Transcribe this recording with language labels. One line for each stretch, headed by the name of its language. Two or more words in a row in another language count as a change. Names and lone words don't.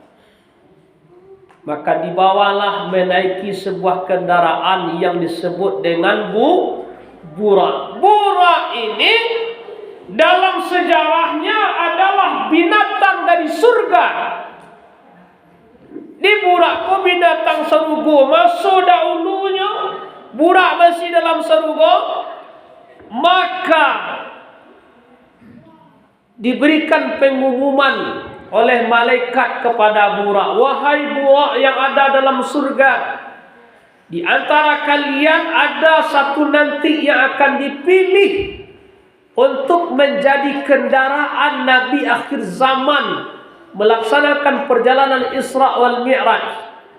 Indonesian: Maka dibawalah menaiki sebuah kendaraan yang disebut dengan Burak. Burak ini dalam sejarahnya adalah binatang dari surga.
Minangkabau: Di Burak ko binatang sarugo, masuk dahulunya Burak masih dalam sarugo,
Indonesian: maka diberikan pengumuman oleh malaikat kepada Burak, wahai Burak yang ada dalam surga, di antara kalian ada satu nanti yang akan dipilih untuk menjadi kendaraan Nabi akhir zaman, melaksanakan perjalanan Isra wal Mi'raj.